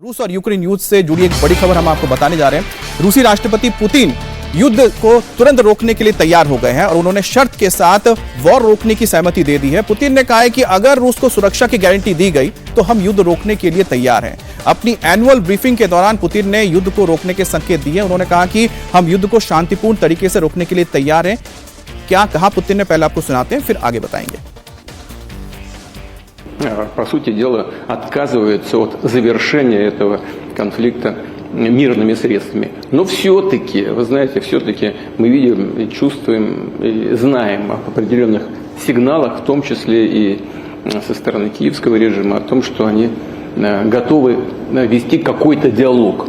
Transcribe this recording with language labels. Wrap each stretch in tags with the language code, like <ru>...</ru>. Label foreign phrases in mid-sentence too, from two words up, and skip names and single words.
<hi>रूस और यूक्रेन युद्ध से जुड़ी एक बड़ी खबर हम आपको बताने जा रहे हैं। रूसी राष्ट्रपति पुतिन युद्ध को तुरंत रोकने के लिए तैयार हो गए हैं और उन्होंने शर्त के साथ वॉर रोकने की सहमति दे दी है। पुतिन ने कहा है कि अगर रूस को सुरक्षा की गारंटी दी गई तो हम युद्ध रोकने के लिए तैयार हैं। अपनी</hi> <en>annual briefing</en> <hi>के दौरान पुतिन ने युद्ध को रोकने के संकेत दिए। उन्होंने कहा कि हम युद्ध को शांतिपूर्ण तरीके से रोकने के लिए तैयार हैं। क्या कहा पुतिन ने, पहले आपको सुनाते हैं, फिर आगे बताएंगे।</hi> <ru>По сути дела, отказываются от завершения этого конфликта мирными средствами. Но все-таки, вы знаете, все-таки мы видим, чувствуем, и знаем об определенных сигналах, в том числе и со стороны киевского режима, о том, что они готовы вести какой-то диалог.</ru>